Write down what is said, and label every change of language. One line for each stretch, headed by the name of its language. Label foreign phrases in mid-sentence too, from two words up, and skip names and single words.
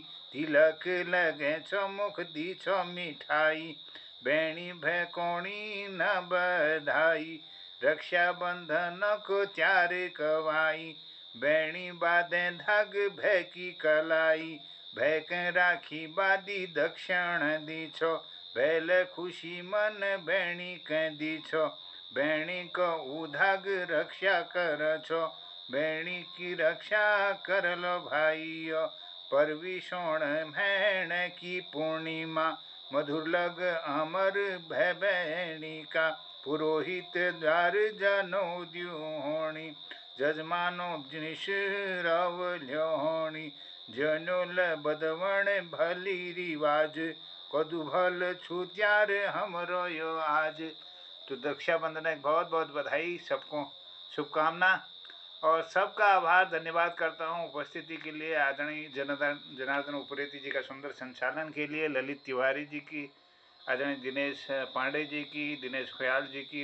Kumaoni: तिलक लगे छो मुख दी छो मिठाई, बेणी भय कोणी न बधाई। रक्षा बंधन को त्यार कवाई, बेणी बाधे धाग भय की कलाई। भय के राखी बादी दक्षिण दी छो, भैल खुशी मन बेणी के दी छो। बेणी को उधाग रक्षा कर छो, बेणी की रक्षा कर लो भाइयों। परविशोण भैण की पूर्णिमा, मधुर लग अमर भय बेणी का। पुरोहित द्वार जनो द्यू होणी, जजमानो निश्रवल्यो होणी। जनोल बदवण भली रिवाज, कदु भल छु त्यार हमरो यो आज।
Hindi: तो रक्षाबंधन की बहुत बहुत बधाई, सबको शुभकामना और सबका आभार धन्यवाद करता हूँ उपस्थिति के लिए। आदरणीय जनार्दन उप्रेती जी का सुंदर संचालन के लिए, ललित तिवारी जी की, आदरणीय दिनेश पांडे जी की, दिनेश ख्याल जी की,